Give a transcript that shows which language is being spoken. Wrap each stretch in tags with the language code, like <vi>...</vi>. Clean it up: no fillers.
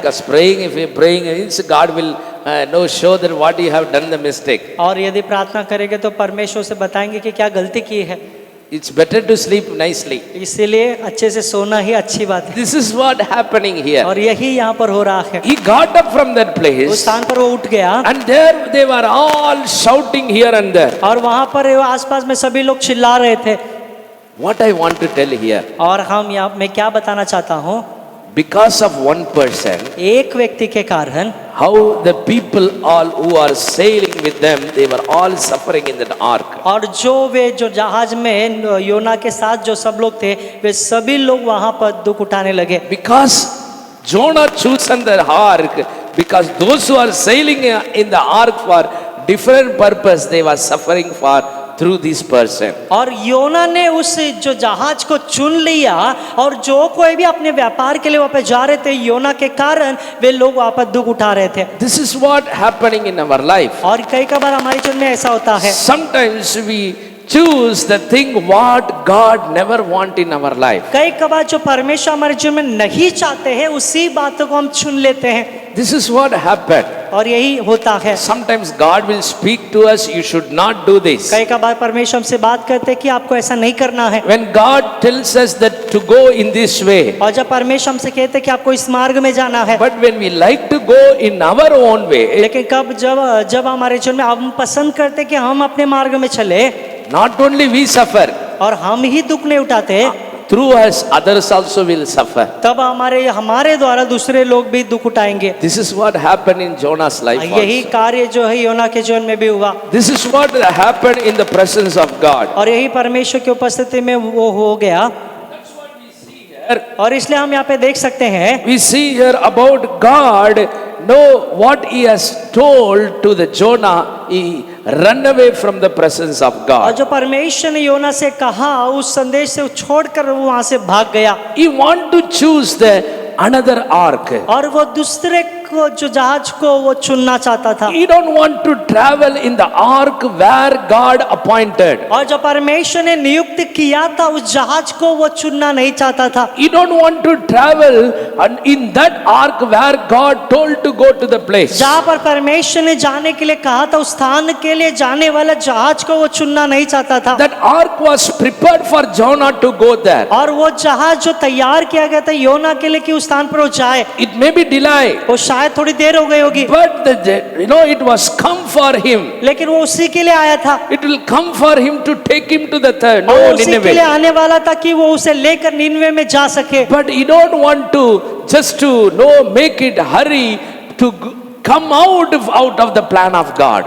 <en>Because praying, if we are praying, means God will show that what you have done the mistake.</en> <hi>और यदि प्रार्थना करेंगे तो परमेश्वर से बताएंगे कि क्या गलती की है।</hi> <en>It's better to sleep nicely.</en> <hi>इसीलिए अच्छे से सोना ही अच्छी बात है।</hi> <en>This is what happening here.</en> <hi>और यही यहाँ पर हो रहा है।</hi> <en>He got up from that</en> <hi>उस</hi> <en>place.</en> <hi>स्थान पर वो उठ गया</hi> <en>And there they were all shouting here and there.</en> <hi>और वहां पर आसपास में सभी लोग चिल्ला रहे थे।</hi> <en>What I want to tell here,</en> <hi>और मैं क्या बताना चाहता हूँ,</hi> <en>because of one person,</en> <hi>एक व्यक्ति के कारण</hi> <en>how the people all who are sailing with them, they were all suffering in that ark.</en> <hi>और जो जहाज में योना के साथ जो सब लोग थे वे सभी लोग वहां पर दुख उठाने लगे।</hi> <en>Because Jonah chosen the ark, because those who are sailing in the ark for different purpose, they were suffering for through this person.</en> <hi>और योना ने उस जो जहाज को चुन लिया, और जो कोई भी अपने व्यापार के लिए वहां पे जा रहे थे, योना के कारण वे लोग वहां पर दुख उठा रहे थे।</hi> <en>This is what happening in our life.</en> <hi>और कई बार हमारे जीवन में ऐसा होता है,</hi> <en>Sometimes we choose the thing what God never want in our life.</en> <hi>कई बार जो परमेश्वर हमारे जीवन में नहीं चाहते हैं उसी बातों को हम चुन लेते हैं,</hi> <en>This is what happened.</en> <hi>और यही होता है।</hi> <en>Sometimes God will speak to us, you should not do this.</en> <hi>कई बार परमेश्वर हमसे बात करते हैं कि आपको ऐसा नहीं करना है।</hi> <en>When God tells us that to go in this way,</en> <hi>और जब परमेश्वर हमसे कहते हैं कि आपको इस मार्ग में जाना है,</hi> <en>but when we like to go in our own way,</en> <hi>लेकिन जब हमारे जीवन में हम पसंद करते हैं कि हम अपने मार्ग में चले,</hi> <en>not only we suffer,</en> <hi>और हम ही दुख नहीं उठाते,</hi> <en>through us others also will suffer.</en> <hi>तब हमारे द्वारा दूसरे लोग भी दुख उठाएंगे।</hi> <en>This is what happened in Jonah's life</en> <hi>यही</hi> <en>also.</en> <hi>कार्य जो है योना के जीवन में भी हुआ,</hi> <en>This is what happened in the presence of God.</en> <hi>और यही परमेश्वर की उपस्थिति में वो हो गया। और इसलिए हम यहाँ पे देख सकते हैं,</hi> <en>We see here about God, know what he has told to the Jonah, he run away from the presence of</en> <hi>और</hi> <en>God.</en> <hi>जो परमेश्वर ने योना से कहा उस संदेश से छोड़कर वो वहां से भाग गया,</hi> <en>He want to choose the another ark.</en> <hi>और वो दूसरे को जो जहाज को वो चुनना चाहता था।</hi> <en>He don't want to travel in the ark where God appointed.</en> <hi>और जो परमेश्वर ने नियुक्त किया था उस जहाज को वो चुनना नहीं चाहता था।</hi> <en>He don't want to travel and in that ark where God told to go to the place.</en> <hi>जहाँ पर परमेश्वर ने जाने के लिए कहा था उस स्थान के लिए जाने वाला जहाज को वो चुनना नहीं चाहता था।</hi> <en>That ark was prepared for Jonah to go there.</en> <hi>और वो जहाज जो तैयार किया गया था योना के लिए कि उस स्थान पर वो जाए,</hi> <en>It may be delay,</en> <hi>वो शायद थोड़ी देर हो गई होगी,</hi> <en>but it was come for him.</en> <hi>लेकिन वो उसी के लिए आया था।</hi> <en>It will come for him to take him to the third.</en> <hi>और</hi> <en>No,</en> <hi>उसी के लिए</hi> <en>Nineveh.</en> <hi>आने वाला था कि वो उसे लेकर निनवे में जा सके।</hi> <en>But he don't want to just to make it hurry to come out of the plan of God.</en>